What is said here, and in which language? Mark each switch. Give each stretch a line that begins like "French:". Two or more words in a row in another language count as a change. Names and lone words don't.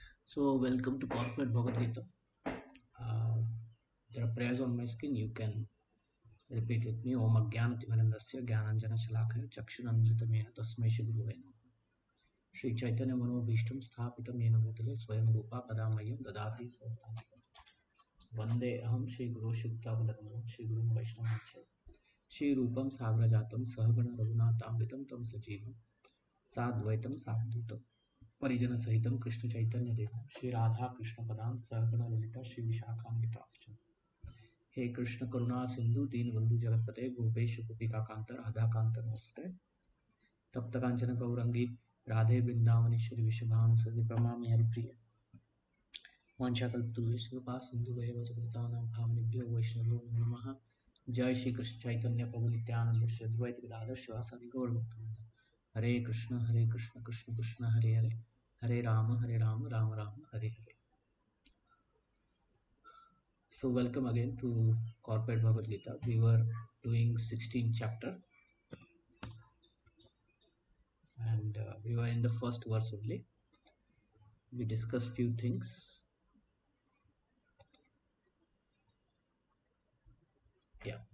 English: So, welcome to Corporate Bhagavad Gita. Uh, there are prayers on my screen. You can repeat with me.
Sanskrit: ॐ अज्ञानतिमिरान्धस्य ज्ञानाञ्जन शलाकया चक्षुनमृतमेन तस्मै श्री गुरवे नमः. श्री चैतन्य मनोभीष्टं स्थापितं येन भूतले स्वयं रूप कदमयं ददाति सोतम्. वन्दे अहं श्री गुरु शुक्तपदकमलं श्री गुरु वैष्णवच श्री रूपं साग्रजातं सहगण रघुनातमृतं तं सजीवं साद्वैतं साधुतम् परिजन सहितम कृष्ण चैतन्य देव श्री राधा कृष्ण पदान सहगण ललिता श्री विशाखान्विताक्षम हे कृष्ण करुणा सिंधु दीन बंधु जगतपते गोपेश गोपिका कांतर राधा कांत नमस्ते तप्त कांचन गौरंगी राधे वृंदावनेश्वरी विश्वभानुसुते प्रणमामि हरिप्रिय वाञ्छाकल्पतरुभ्यश्च कृपा सिन्धुभ्येव च पतितानां पावनेभ्यो वैष्णवेभ्यो नमो नमः जय श्री कृष्ण चैतन्य प्रभु नित्यानंद श्री अद्वैत गदाधर शिवासादि गौर भक्तवृंद हरे कृष्ण कृष्ण कृष्ण हरे हरे हरे राम राम राम हरे हरे.
English: So welcome again to Corporate Bhagavad Gita. We were doing 16th chapter and we were in the first verse only. We discussed few things. Yeah.